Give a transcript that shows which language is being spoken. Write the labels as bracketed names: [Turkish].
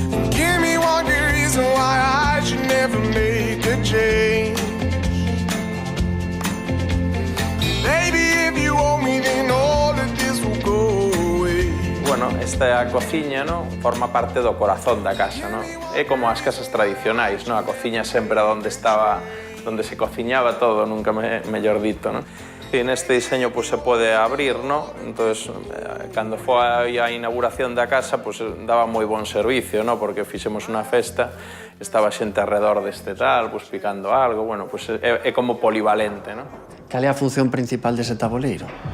[English] Give me one good reason why I should never make a change. Baby, if you owe me, then all of this will go away. [Galician] Bueno, esta é a cociña, ¿no? Forma parte do corazón da casa, ¿no? É como as casas tradicionais, ¿no? A cociña sempre onde estaba, onde se cociñaba todo, nunca mellor dito, ¿no? E neste diseño pues, se pode abrir, ¿no? Entonces, cando foi a inauguración da casa, pues, daba moi bon servicio, ¿no? Porque fixemos unha festa, estaba xente alrededor deste tal, pues, picando algo, bueno, pues, é como polivalente, ¿no? Cal é a función principal dese tabuleiro?